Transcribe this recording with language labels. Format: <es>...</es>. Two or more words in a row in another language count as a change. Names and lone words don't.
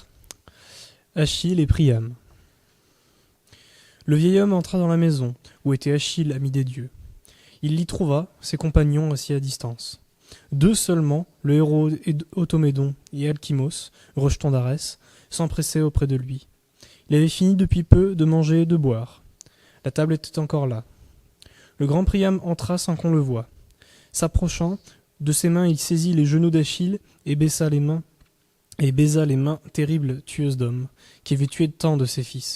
<fr>Achille et Priam. Le vieil homme entra dans la maison où était Achille, ami des dieux. Il y trouva ses compagnons assis à distance. 2 seulement, le héros Automédon et Alkimos, rejeton d'Arès, s'empressaient auprès de lui. Il avait fini depuis peu de manger et de boire. La table était encore là. Le grand Priam entra sans qu'on le voie. S'approchant, de ses mains il saisit les genoux d'Achille et baisa les mains terribles tueuses d'hommes, qui avaient tué tant de ses fils.</fr>